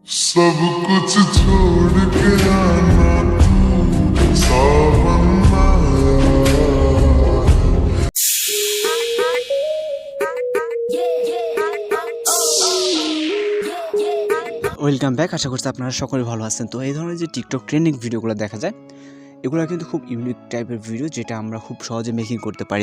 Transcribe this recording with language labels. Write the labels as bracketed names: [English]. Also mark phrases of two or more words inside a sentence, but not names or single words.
[Hindi] सब कुछ छोड़ के आना तू सावन आया। [English] Welcome back. [Bangla] আশা করছি আপনারা সকলে ভালো আছেন। তো এই ধরনের যে টিকটক ট্রেন্ডিং ভিডিওগুলো দেখা যায়, এগুলো কিন্তু খুব ইউনিক টাইপের ভিডিও, যেটা আমরা খুব সহজে মেকিং করতে পারি।